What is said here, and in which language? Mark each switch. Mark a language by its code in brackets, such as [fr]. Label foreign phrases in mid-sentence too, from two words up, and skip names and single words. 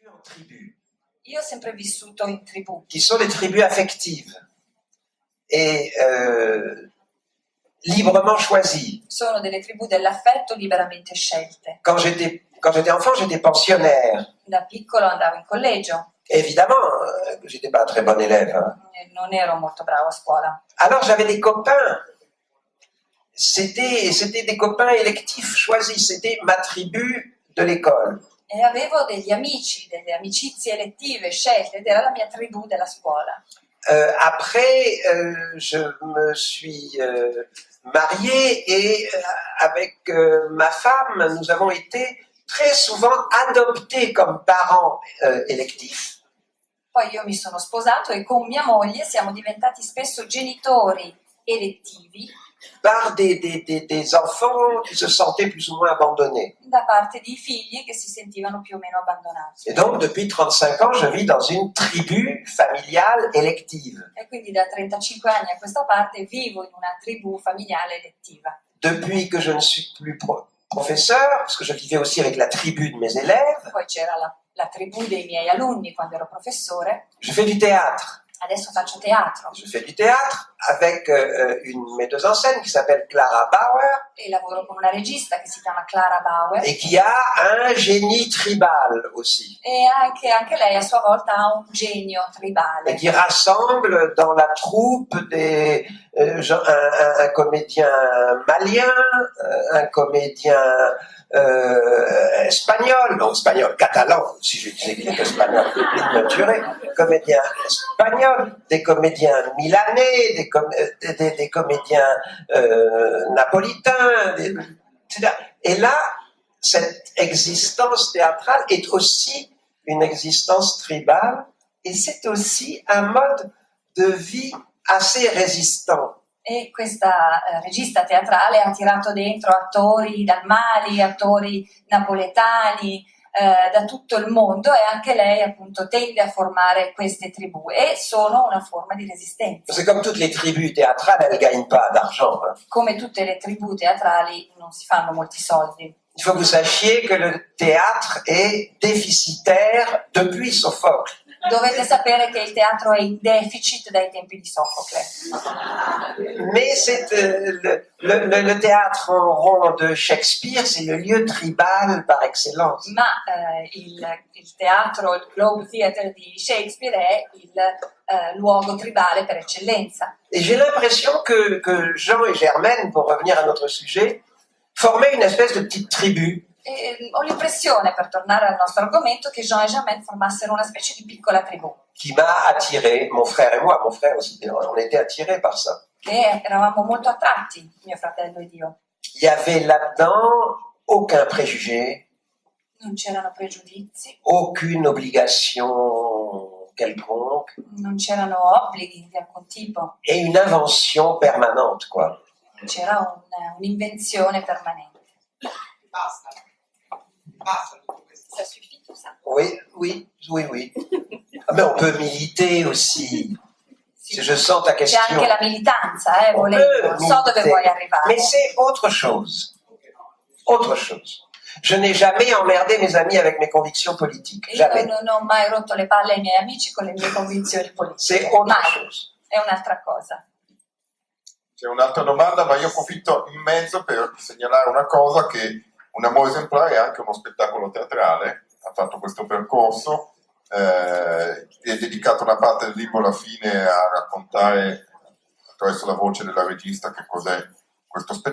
[fr] tribus. [it] Io ho sempre vissuto in tribù. [fr] Qui sont des tribus affectives et librement choisies. [it] Sono delle tribù dell'affetto liberamente scelte. [fr] Quand j'étais enfant, j'étais pensionnaire. [it] Da piccolo andavo in collegio. [fr] Évidemment, j'étais pas un très bon élève. Hein. [it] Non ero molto bravo a scuola. [fr] Alors j'avais des copains. C'était des copains électifs choisis. C'était ma tribu de l'école. [it] E avevo degli amici, delle amicizie elettive scelte, ed era la mia tribù della scuola. [fr] Après, je me suis marié et avec ma femme, nous avons été très souvent adoptés comme parents électifs. [it] Poi io mi sono sposato e con mia moglie siamo diventati spesso genitori elettivi [fr] par des enfants qui se sentaient plus ou moins abandonnés. [it] da parte di figli che si sentivano più o meno abbandonati. [fr] Et donc, depuis 35 ans, je vis dans une tribu familiale élective. [it] E quindi da 35 anni a questa parte vivo in una tribù familiare elettiva. [fr] Depuis que je ne suis plus professeur, parce que je vivais aussi avec la tribu de mes élèves. [it] Poi c'era la tribù dei miei alunni quando ero professore. [fr] Je fais du théâtre. [it] Adesso faccio teatro. [fr] Je fais du théâtre avec une metteuse en scène qui s'appelle Clara Bauer. [it] E lavoro con una regista che si chiama Clara Bauer. [fr] Et qui a un génie tribal aussi. [it] E anche lei a sua volta ha un genio tribale. [fr] Et qui rassemble dans la troupe un comédien malien, un comédien espagnol, non espagnol, catalan, si je disais qu'il était espagnol, il me tuerait, comédien espagnol, des comédiens milanais, des comédiens napolitains, etc. Et là, cette existence théâtrale est aussi une existence tribale et c'est aussi un mode de vie assez résistant. [it] E questa regista teatrale ha tirato dentro attori dal Mali, attori napoletani, da tutto il mondo, e anche lei appunto tende a formare queste tribù e sono una forma di resistenza. [fr] Parce que comme toutes les tribus théâtrales, elles ne gagnent pas d'argent. Hein. [it] Come tutte le tribù teatrali non si fanno molti soldi. [fr] Il faut que vous sachiez que le théâtre est déficitaire depuis Sophocle. [it] Dovete sapere che il teatro è in deficit dai tempi di Sofocle. [fr] Mais c'est le théâtre en rond de Shakespeare, c'est le lieu tribal par excellence. [it] Ma il teatro, il Globe Theatre di Shakespeare è il luogo tribale per eccellenza. [fr] Et j'ai l'impression que Jean et Germaine, pour revenir à notre sujet, formaient une espèce de petite tribu. [it] E ho l'impressione, per tornare al nostro argomento, che Jean e Germaine formassero una specie di piccola tribù. [fr] Qui m'a attiré, mon frère et moi, mon frère aussi, on était attirés par ça. [it] Che eravamo molto attratti, mio fratello ed io. [fr] Il y avait là-dedans aucun préjugé, [it] Non c'erano pregiudizi, [fr] aucune obligation quelconque, [it] non c'erano obblighi di alcun tipo, [fr] et une invention permanente, quoi. [it] c'era un'invenzione permanente. Basta. [fr] Ça suffit tout ça? Oui. Ah, mais on peut militer aussi. Si je sens ta [it] C'è [fr] question. [it] anche la militanza, [fr] On [it] volendo. [fr] peut [it] So dove [fr] militer. [it] vuoi arrivare. [fr] Mais c'est autre chose. Autre chose. Je n'ai jamais emmerdé mes amis avec mes convictions politiques. [it] Io [fr] Jamais. [it] non ho mai rotto le palle ai miei amici con le mie convinzioni politiche. [fr] C'est autre [it] Mai. [fr] chose. [it] È un'altra cosa. C'è un'altra domanda, ma io approfitto in mezzo per segnalare una cosa, che Un amore esemplare è anche uno spettacolo teatrale, ha fatto questo percorso, è dedicato una parte del libro alla fine a raccontare attraverso la voce della regista che cos'è questo spettacolo.